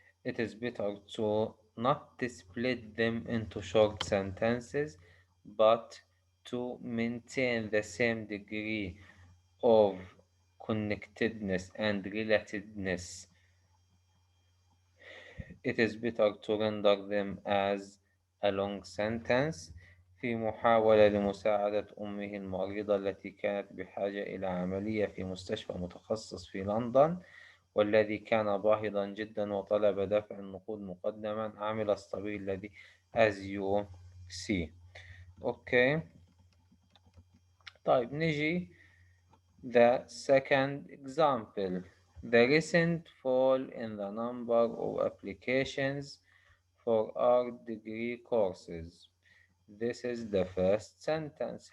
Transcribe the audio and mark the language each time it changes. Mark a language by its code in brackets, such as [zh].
[en] it is better to not to split them into short sentences, but to maintain the same degree of connectedness and relatedness. It is better to render them as a long sentence. [ar] في محاولة لمساعدة أمه المريضة التي كانت بحاجة إلى عملية في مستشفى متخصص في لندن، والذي كان باهظا جدا وطلب دفع النقود مقدما، عمل الصبي الذي [en] as you see. [ar] أوكي. طيب نجي [en] the second example. The recent fall in the number of applications for our degree courses. This is the first sentence.